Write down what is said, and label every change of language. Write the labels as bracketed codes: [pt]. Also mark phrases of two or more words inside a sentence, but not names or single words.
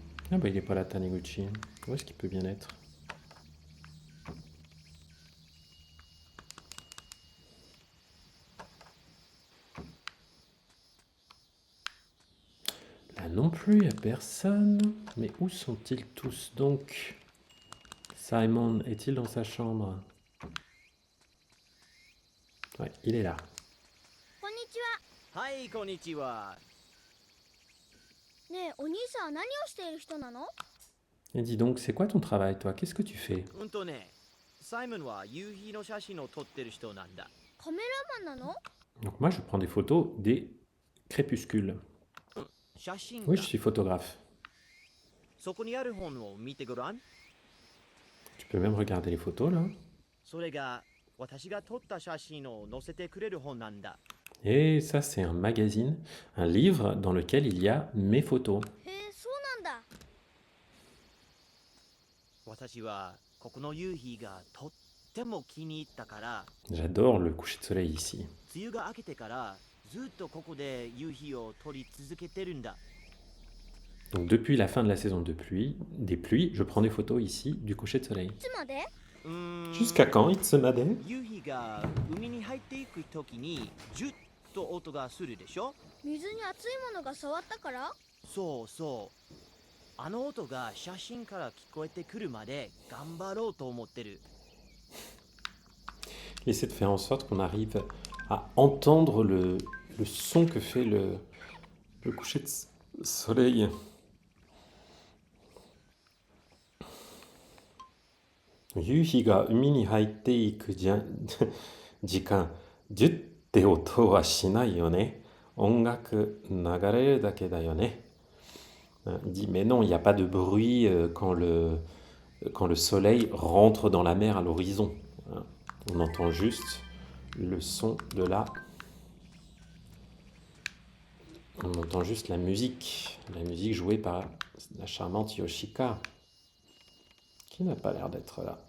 [fr] Ah bah il est pas là, Taniguchi. Où est-ce qu'il peut bien être? Là non plus, il n'y a personne. Mais où sont-ils tous donc? Simon est-il dans sa chambre? Ouais, il est là. [ja] こんにちは。はいこんにちは。ねえ、お兄さんは何をしている人なの？ [fr] Et dis donc, c'est quoi ton travail, toi? Qu'est-ce que tu fais? [ja] サイモンは夕日の写真を撮ってる人なんだ。カメラマンなの？ [fr] Donc moi, je prends des photos des crépuscules. [ja] 写真 [fr] Oui, [ja] か [fr] je suis photographe. [ja] そこにある本を見てごらん。 [fr] Tu peux même regarder les photos, là. [ja] それが私が撮った写真を載せてくれる本なんだ。 [fr] Et ça, c'est un magazine, un livre dans lequel il y a mes photos. [ja] へえ、そうなんだ。私はここの夕日がとっても気に入ったから、 [fr] J'adore le coucher de soleil ici. [ja] 梅雨が明けてからずっとここで夕日を撮り続けてるんだ。 [fr] Donc depuis la fin de la saison des pluies, je prends des photos ici du coucher de soleil. [ja] いつまで？ [fr] Jusqu'à quand, Itsunade? [ja] 夕日が海に入っていく時にジュッと音がするでしょ。水に熱いものが触ったから？そうそう。あの音が写真から聞こえてくるまで頑張ろうと思ってる。 [fr] Il essaie de faire en sorte qu'on arrive à entendre le son que fait le coucher de soleil. [ja] 夕日が海に入っていく時間, ジュッて音はしないよね. 音楽流れるだけだよね. [fr] Il dit, mais non, il n'y a pas de bruit quand le soleil rentre dans la mer à l'horizon. On entend juste le son de la... On entend juste la musique jouée par la charmante Yoshika, qui n'a pas l'air d'être là.